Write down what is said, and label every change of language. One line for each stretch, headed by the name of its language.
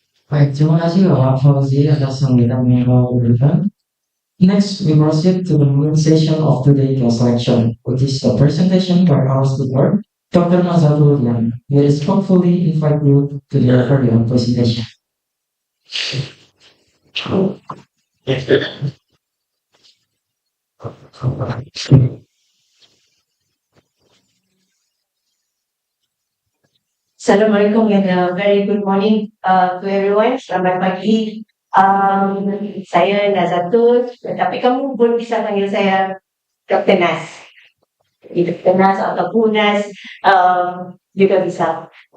Indonesian: Baik, terima kasih Bapak Fauzi atas sambutan yang Bapak berikan.
English: Next, we proceed to the main session of today's lecture, which is the presentation by our speaker, Dr. Nazatul Liana. We respectfully invite you to deliver your presentation. Assalamualaikum and very good morning to everyone.
Indonesian: Selamat pagi. Saya Nazatul, tapi kamu pun bisa panggil saya Dr. Nas. Dr. Nas ataupun Nas juga bisa.